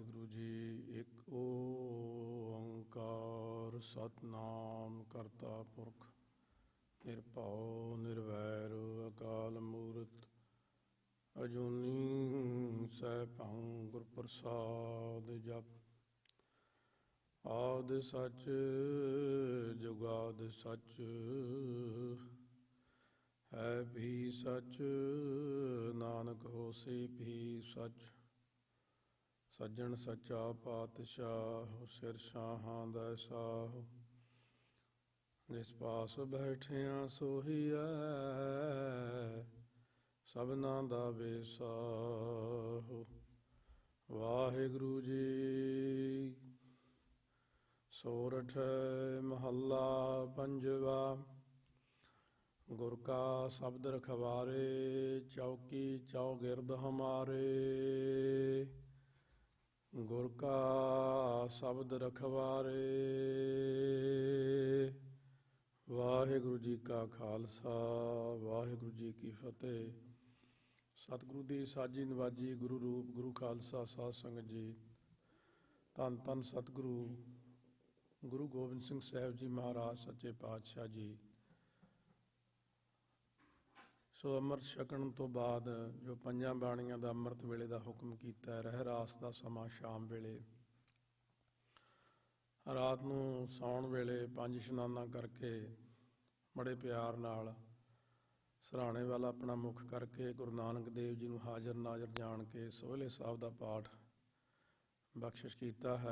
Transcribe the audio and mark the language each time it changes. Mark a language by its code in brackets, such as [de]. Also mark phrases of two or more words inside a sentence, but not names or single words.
[pa] ਜੀ। ਇੱਕ ਓਅੰਕਾਰ ਸਤਿਨਾਮ ਕਰਤਾ ਪੁਰਖ ਨਿਰਭਉ ਨਿਰਵੈਰ ਅਕਾਲ ਮੂਰਤਿ ਅਜੂਨੀ ਸੈਭੰ ਗੁਰ ਪ੍ਰਸਾਦਿ ਜਪੁ। ਆਦਿ ਸਚੁ ਜੁਗਾਦਿ ਸਚੁ ਹੈ ਭੀ ਸਚੁ ਨਾਨਕ ਹੋਸੀ ਭੀ ਸਚੁ। ਸੱਜਣ ਸੱਚਾ ਪਾਤਸ਼ਾਹ ਸਿਰ ਸ਼ਾਹਾਂ ਦਾ ਸਾਹ। ਜਿਸ ਪਾਸ ਬੈਠਿਆ ਸੋਹੀਐ ਸਭਨਾ ਦਾ ਵੇਸਾਹ। ਵਾਹਿਗੁਰੂ ਜੀ। ਸੋਰਠਿ ਮਹਲਾ ਪੰਜਵਾਂ। ਗੁਰ ਕਾ ਸਬਦੁ ਰਖਵਾਰੇ ਚਉਕੀ ਚਉਗਿਰਦ ਹਮਾਰੇ। ਗੁਰ ਕਾ ਸਬਦੁ ਰਖਵਾਰੇ। ਵਾਹਿਗੁਰੂ ਜੀ ਕਾ ਖ਼ਾਲਸਾ ਵਾਹਿਗੁਰੂ ਜੀ ਕੀ ਫ਼ਤਹਿ। ਸਤਿਗੁਰੂ ਦੀ ਸਾਜੀ ਨਿਵਾਜੀ ਗੁਰੂ ਰੂਪ ਗੁਰੂ ਖ਼ਾਲਸਾ ਸਾਧ ਸੰਗਤ ਜੀ। ਧੰਨ ਧੰਨ ਸਤਿਗੁਰੂ ਗੁਰੂ ਗੋਬਿੰਦ ਸਿੰਘ ਸਾਹਿਬ ਜੀ ਮਹਾਰਾਜ ਸੱਚੇ ਪਾਤਸ਼ਾਹ ਜੀ। ਸੋ ਅੰਮ੍ਰਿਤ ਛਕਣ ਤੋਂ ਬਾਅਦ ਜੋ ਪੰਜਾਂ ਬਾਣੀਆਂ ਦਾ ਅੰਮ੍ਰਿਤ ਵੇਲੇ ਦਾ ਹੁਕਮ ਕੀਤਾ ਹੈ, ਰਹਿਰਾਸ ਦਾ ਸਮਾਂ ਸ਼ਾਮ ਵੇਲੇ ਰਾਤ ਨੂੰ ਸੌਣ ਵੇਲੇ ਪੰਜ ਇਸ਼ਨਾਨਾ ਕਰਕੇ ਬੜੇ ਪਿਆਰ ਨਾਲ ਸਰਾਣੇ ਵਾਲਾ ਆਪਣਾ ਮੁੱਖ ਕਰਕੇ ਗੁਰੂ ਨਾਨਕ ਦੇਵ ਜੀ ਨੂੰ ਹਾਜ਼ਰ ਨਾਜ਼ਰ ਜਾਣ ਕੇ ਸੋਹਿਲੇ ਸਾਹਿਬ ਦਾ ਪਾਠ ਬਖਸ਼ਿਸ਼ ਕੀਤਾ ਹੈ।